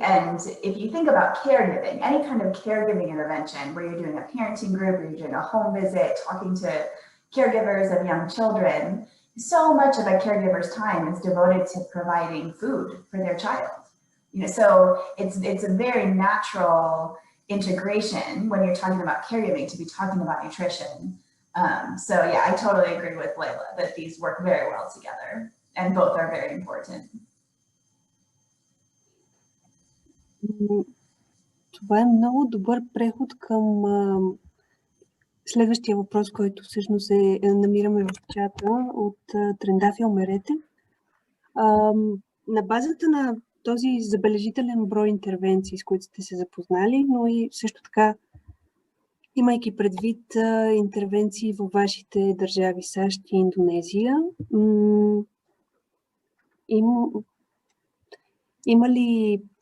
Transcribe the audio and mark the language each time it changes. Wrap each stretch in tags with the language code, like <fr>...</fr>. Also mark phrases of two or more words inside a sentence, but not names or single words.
<en>And if you think about caregiving, any kind of caregiving intervention where you're doing a parenting group or you're doing a home visit, talking to caregivers of young children, so much of a caregiver's time is devoted to providing food for their child. So it's a very natural integration when you're talking about caregiving to be talking about nutrition. So yeah, I totally agree with Layla that these work very well together and both are very important.</en> <bg>Това е много добър преход към следващия въпрос, който всъщност намираме в чата от Трендафи Омерете. На базата на този забележителен брой интервенции, с които сте се запознали, но и също така имайки предвид интервенции във вашите държави САЩ и Индонезия, има ли...</bg>